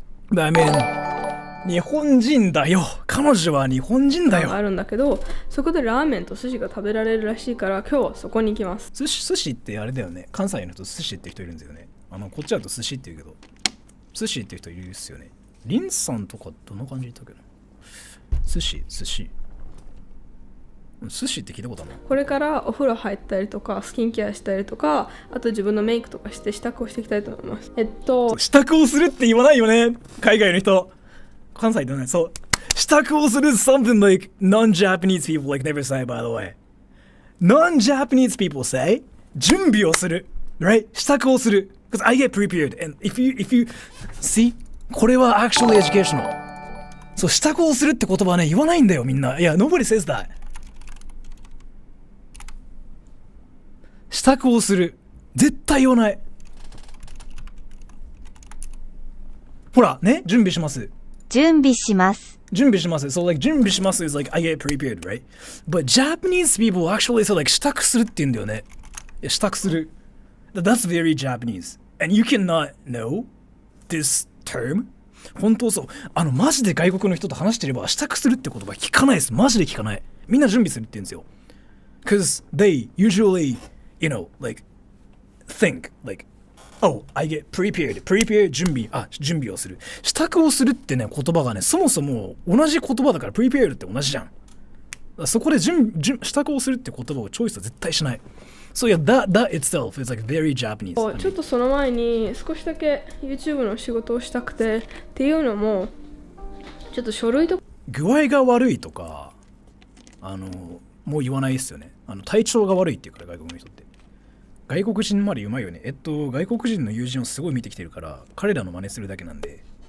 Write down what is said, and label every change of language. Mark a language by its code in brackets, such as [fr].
[en] But I mean, [ja] 日本人だよ。彼女は日本人だよ。あるんだけど、そこでラーメンと寿司が食べられるらしいから今日はそこに行きます。寿司ってあれだよね。関西の人寿司って人いるんですよね。こっちだと寿司って言うけど、寿司って人いるっすよね。リンさんとかどんな感じだったっけな。寿司って聞いたことあるの？これからお風呂入ったりとかスキンケアしたりとか、あと自分のメイクとかして支度をしていきたいと思います。支度をするって言わないよね、海外の人。関西ではない。そう、支度をする [en] something like non-Japanese people like never say, by the way. Non-Japanese people say [ja] 準備をする、 [en] right? [ja] 支度をする [en] because I get prepared and if you see [ja] これは [en] actually educational。 [ja] そう、支度をするって言葉はね、言わないんだよ、みんな。いや、 [en] nobody says that。 [ja] 支度をする。絶対言わない。ほら、ね、準備します。準備します。準備します。 [en] So, like, [ja] 準備します [en] is like, I get prepared, right? But Japanese people actually say, like, [ja] 支度するって言うんだよね。いや、支度する。 [en] That's very Japanese. And you cannot know this term? [ja] 本当そう。マジで外国の人と話してれば支度するって言葉聞かないです。マジで聞かない。みんな準備するって言うんですよ。 [en] Because they usually, you know, like, think, like, oh, I get prepared. [ja] Prepare 準備。準備をする。支度をするってね、言葉がね、そもそも同じ言葉だから prepare って同じじゃん。そこで支度をするって言葉をチョイスは絶対しない。 [en] So yeah, that itself is like very Japanese. [ja] ちょっとその前に少しだけ YouTube の仕事をしたくてっていうのも、ちょっと書類とか具合が悪いとかもう言わないですよね。体調が悪いっていうから、外国の人って外国人までうまいよね。外国人の友人をすごい見てきてるから彼らの真似するだけなんで